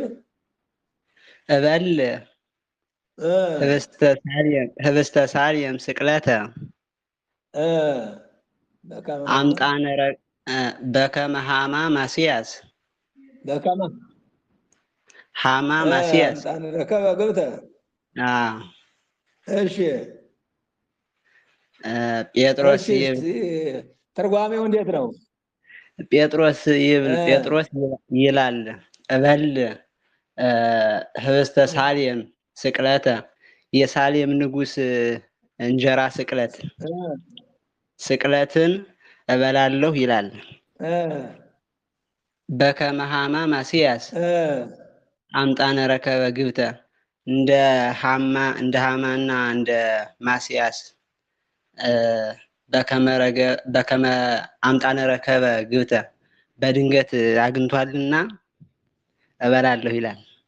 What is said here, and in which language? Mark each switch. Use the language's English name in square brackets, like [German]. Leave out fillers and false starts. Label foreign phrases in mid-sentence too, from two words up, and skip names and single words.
[Geez] እበል ህብስተ ሳልየም ስቅለተ አምጣነ በከመ ሐማ ማስያስ በከመ ሐማ ማስያስ አምጣነ ረከበ ግብተ። እሺ ጴጥሮስ ይብል [Amharic] ትርጓሜው እንዴት ነው? [Geez] ጴጥሮስ ይብል [Amharic] ጴጥሮስ ይላል [Geez] እበል ህብስተ ሳልየም ስቅለተ [Amharic] የሳሌም ንጉሥ እንጀራ ስቅለትን እበላለሁ ይላል። [Geez] በከመ ሐማ ማስያስ አምጣነ ረከበ ግብተ [Amharic] እንደ ሐማና እንደ ማስያስ [Geez] በከመ አምጣነ ረከበ ግብተ [Amharic] በድንገት አግኝቷልና እበላለሁ ይላል።